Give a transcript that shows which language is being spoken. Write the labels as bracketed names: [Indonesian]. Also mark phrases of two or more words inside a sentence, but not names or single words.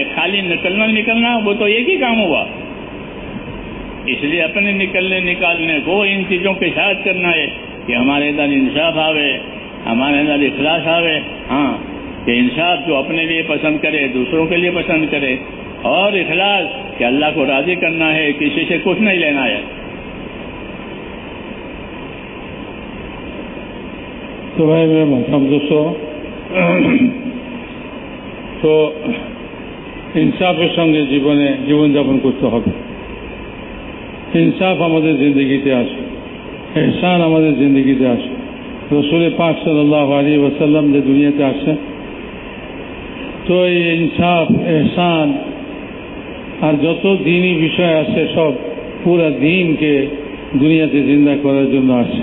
[Urdu] خالی نکلنا وہ تو ایک ہی کام ہوا۔ اس لیے اپنے نکالنے کو ان چیزوں کے ساتھ کرنا ہے کہ ہمارے اندر انصاف آوے، ہمارے اندر اخلاص آوے۔ ہاں، کہ انصاف جو اپنے لیے پسند کرے، دوسروں کے لیے پسند کرے، اور اخلاص کہ اللہ کو راضی کرنا ہے، کسی سے کچھ نہیں لینا ہے۔ تو بھائی میرے محترم دوستو، [Bangla] তো ইনসাফের সঙ্গে জীবনযাপন করতে হবে। ইনসাফ আমাদের জিন্দগিতে আসে, এহসান আমাদের জিন্দগিতে আসে। রসুল পাক সাল্লাল্লাহু আলাইহি ওয়াসাল্লাম যে দুনিয়াতে আসে, তো এই ইনসাফ, এহসান আর যত দিনই বিষয় আছে সব পুরা দিনকে দুনিয়াতে জিন্দা করার জন্য আসছে।